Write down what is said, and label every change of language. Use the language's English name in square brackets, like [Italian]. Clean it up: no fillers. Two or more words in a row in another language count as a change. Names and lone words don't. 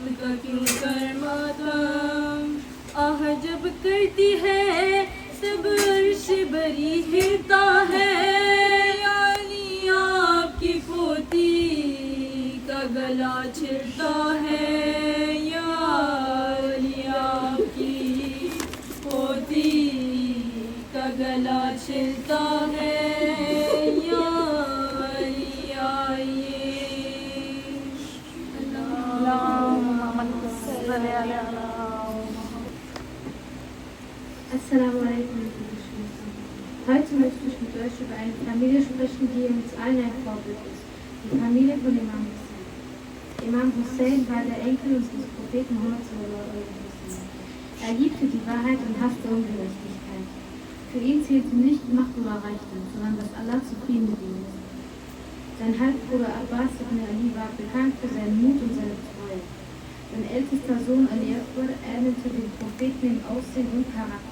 [Urdu] کا کیوں کر ماتم آہ جب کرتی ہے تب عرش بری ہلتا ہے یعنی آپ کی پوتی کا گلا چھلتا ہے یعنی آپ کی پوتی کا گلا چھلتا ہے یعنی آئیے [Arabic] السلام عليكم. [German] Heute möchte ich mit euch über eine Familie sprechen, die uns allen ein Vorbild ist. Die Familie von Imam Hussein. Imam Hussein war der Enkel unseres Propheten Muhammad [Arabic] صلى الله عليه وسلم. [German] Er liebte die Wahrheit und hasste Ungerechtigkeit. Für ihn zählte nicht Macht oder Reichtum, sondern dass Allah zufrieden mit ihm ist. Sein Halbbruder Abbas ibn Ali war bekannt für seinen Mut und seine Treue. Sein ältester Sohn Ali Akbar ähnelte dem Propheten in Aussehen und Charakter.